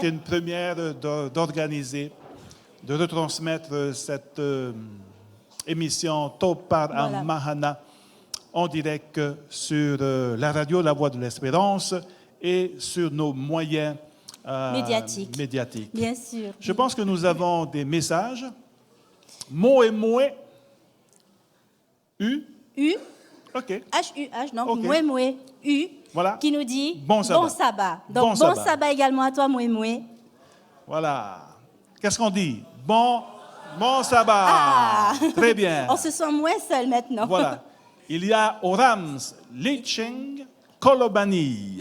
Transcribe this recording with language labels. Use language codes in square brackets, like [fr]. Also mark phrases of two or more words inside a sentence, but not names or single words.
[fr] C'est une première d'organiser, de retransmettre cette émission Topar Voilà. Mahana en direct sur la radio La Voix de l'Espérance et sur nos moyens médiatiques. Bien sûr. Je pense que nous avons des messages. Moé Moé. U. U, OK. H-U-H, donc Ok. Moué Moué, U, Voilà. qui nous dit Bon sabbat. Donc Bon bon sabbat. sabbat également à toi, Moué Moué. Voilà. Qu'est-ce qu'on dit? Bon sabbat. Ah. Très bien. On se sent moins seul maintenant. Voilà. Il y a Orams Licheng Kolobani.